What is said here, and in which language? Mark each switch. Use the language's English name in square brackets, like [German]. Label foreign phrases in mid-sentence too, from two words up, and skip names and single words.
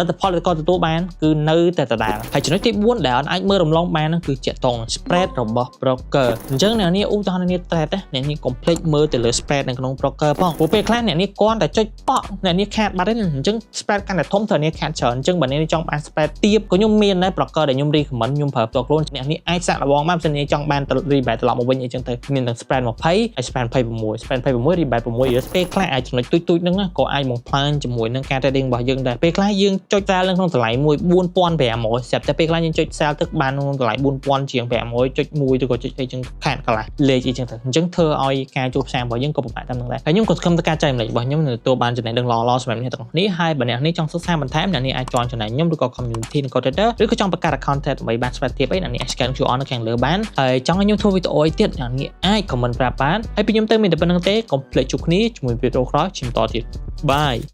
[Khmer] ទ្ធផលក៏ទទួលបានគឺនៅតែដដែលហើយចំណុចទី4ដែលអាចមើលរំលងបានហ្នឹងគឺជាតង spread របស់ broker អញ្ចឹងអ្នកនេះឧទាហរណ៍នេះ trade អ្នកនេះ complete មើលទៅលើ spread នៅក្នុង broker ផងព្រោះពេលខ្លះអ្នកនេះគ្រាន់តែចុចប៉ក់អ្នកនេះខាតបាត់ទេ អញ្ចឹង spread កាន់តែធំត្រូវអ្នកខាតច្រើនអញ្ចឹងបើអ្នកនេះចង់បាន spread ទាបក៏ខ្ញុំមានដែរ broker ដែលខ្ញុំ recommend ខ្ញុំប្រើផ្ទាល់ខ្លួនអ្នកនេះអាចសាក់របងបានបើអ្នកចង់បាន rebate ត្រឡប់មកវិញអីចឹងទៅមានទាំង spread 20 ហើយ spread 26 spread 26 rebate 6 US ពេលខ្លះអាចចំណុចទូចៗហ្នឹងក៏អាចមកផ្លាញជាមួយនឹងការ trading របស់យើងដែរពេលខ្លះយើងចុច sell ក្នុង តម្លៃ4500ស្រាប់តែពេលខ្លះយើងចុច sell ទឹកបានក្នុងតម្លៃ4000ជាង500ចុច1ឬក៏ចុចអីចឹងខាតកន្លះលេខអីចឹងទៅអញ្ចឹងធ្វើឲ្យការចូលផ្សាររបស់យើងក៏ពិបាកតាមនឹងដែរហើយខ្ញុំក៏សង្ឃឹមថាការចែករំលែករបស់ខ្ញុំនឹងទទួលបានចំណេះដឹងល្អៗសម្រាប់អ្នកទាំងអស់គ្នាហើយបើអ្នកនេះចង់សិក្សាបន្ថែមអ្នកនេះអាច join ចំណែកខ្ញុំឬក៏ community នៃ Trader ឬក៏ចង់បង្កើត [English] account Trader [Khmer] ដើម្បីបាន spread ទាបអីអ្នកនេះអាច [English] scan QR [Khmer] នៅខាងលើបានហើយចង់ឲ្យខ្ញុំធ្វើវីដេអូអីទៀតអ្នកនេះអាច comment ប្រាប់បានហើយពីខ្ញុំទៅមានតែប៉ុណ្្នឹងទេកុំភ្លេចជួបគ្នាជាមួយវីដេអូក្រោយជិះតទៀត Bye